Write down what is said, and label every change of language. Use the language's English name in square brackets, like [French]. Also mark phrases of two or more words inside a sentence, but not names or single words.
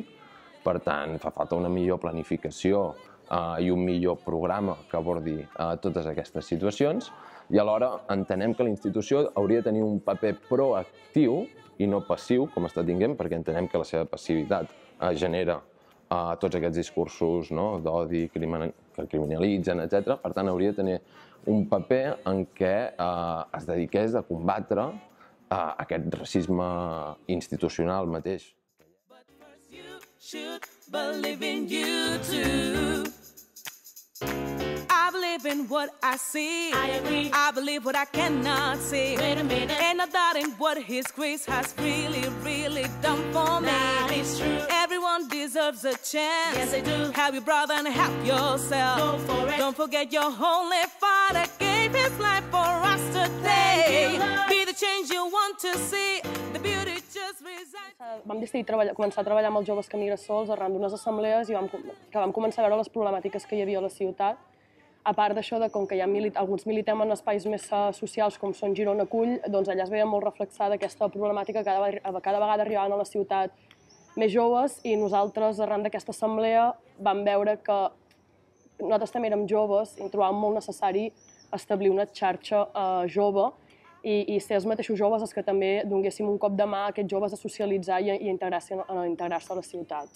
[Catalan] Per tant, fa falta una millor planificació i un millor programa que abordi totes aquestes situacions i alhora entenem que la institució hauria de tenir un paper proactiu i no passiu, com està tinguent, perquè entenem que la seva passivitat genera tots aquests discursos d'odi, que criminalitzen, etc. Per tant, hauria de tenir un paper en què es dediqués a combatre aquest racisme institucional mateix. [English] Should believe in you too. I believe in what I see. I agree. I believe what I cannot see. Wait a minute. And not doubting what His grace has really, really done for me. That is true. Everyone deserves a chance. Yes, they do. Help your brother and help yourself. Go for it. Don't forget your Holy Father gave His life for us today. Thank you, Lord. Be the change you want to see. The beauty just resides. [Catalan] Vam decidir començar a treballar amb els joves que migren sols arran d'unes assemblees i que vam començar a veure les problemàtiques que hi havia a la ciutat. A part d'això, com que alguns militem en espais més socials com són Girona Acull, doncs allà es veia molt reflexada aquesta problemàtica que cada vegada arribaven a la ciutat més joves i nosaltres, arran d'aquesta assemblea, vam veure que nosaltres també érem joves i trobàvem molt necessari establir una xarxa jove i ser els mateixos joves els que també donéssim un cop de mà a aquests joves a socialitzar i a integrar-se a la ciutat.